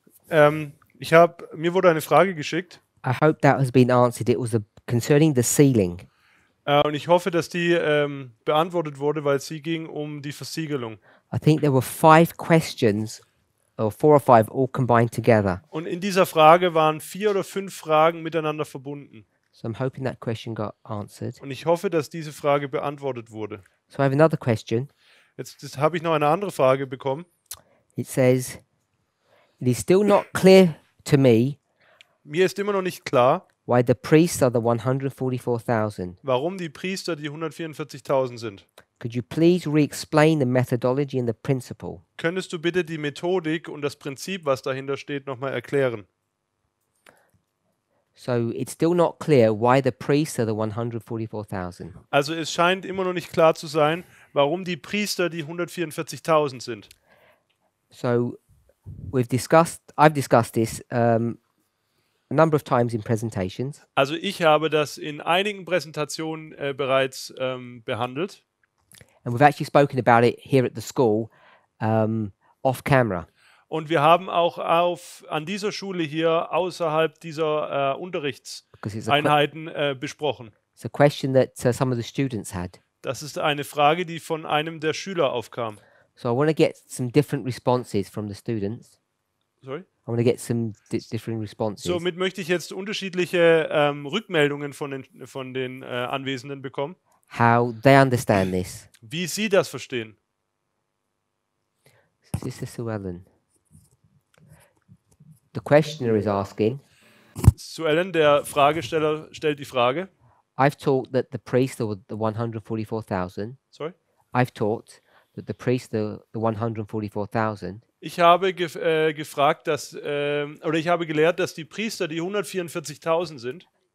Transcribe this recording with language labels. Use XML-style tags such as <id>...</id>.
<de>Mir wurde eine Frage geschickt</de> <en>I hope that has been answered. It was concerning the ceiling.</en> <de>und ich hoffe, dass die beantwortet wurde, weil sie ging um die Versiegelung.</de> <en>I think there were 5 questions, or 4 or 5, all combined together.</en> <de>Und in dieser Frage waren 4 oder 5 Fragen miteinander verbunden.</de> <en>So I'm hoping that question got answered.</en> <de>Und ich hoffe, dass diese Frage beantwortet wurde.</de> <en>So I have another question.</en> <de>Jetzt habe ich noch eine andere Frage bekommen.</de> <en>It says, it is still not clear to me</en> <de>Mir ist immer noch nicht klar,</de> <en>why the priests are the 144,000.</en> <de>warum die Priester die 144.000 sind.</de> <en>Could you please re-explain the methodology and the principle?</en> <de>Könntest du bitte die Methodik und das Prinzip, was dahinter steht, nochmal erklären?</de> <en>So it's still not clear why the priests are the 144,000.</en> <de>Also es scheint immer noch nicht klar zu sein, warum die Priester die 144.000 sind.</de> <en>So I've discussed this a number of times in presentations.</en> <de>Also ich habe das in einigen Präsentationen bereits behandelt.</de> <en>And we've actually spoken about it here at the school off camera.</en> <de>Und wir haben auch an dieser Schule hier außerhalb dieser</de> <en>Because</en> <de>Unterrichtseinheiten besprochen.</de> <en>it's a question that some of the students had.</en> <de>Das ist eine Frage, die von einem der Schüler aufkam.</de> <en>So I want to get some different responses from the students. Sorry? I want to get some different responses.</en> <de>Somit möchte ich jetzt unterschiedliche Rückmeldungen von den Anwesenden bekommen,</de> <en>How they understand this.</en> <de>wie sie das verstehen.</de> <en>Sister Sue Ellen. The questioner is asking,</en> <de>Zu Ellen, der Fragesteller, stellt die Frage.</de> <en>I've taught that the priests are the 144,000. Sorry? I've taught that the priests are the 144,000.</en> <de>Ich habe gefragt, oder ich habe gelehrt, dass die Priester die 144.000 sind.</de>